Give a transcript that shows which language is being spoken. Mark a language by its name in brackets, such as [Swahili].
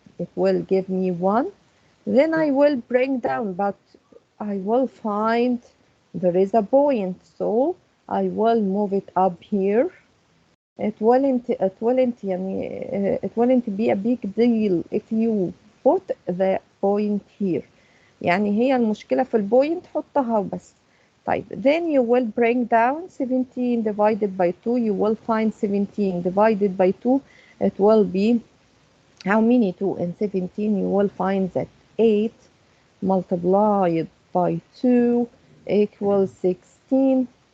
[English] It will give me 1. Then I will bring down, but I will find there is a point, so I will move it up here. It wouldn't be a big deal if you put the point here. [Arabic] يعني هي المشكلة في البوينت حطها وبس. طيب, [English] then you will bring down 17 divided by 2. You will find 17 divided by 2. It will be how many 2 in 17? You will find that 8 multiplied by 2 equals 16.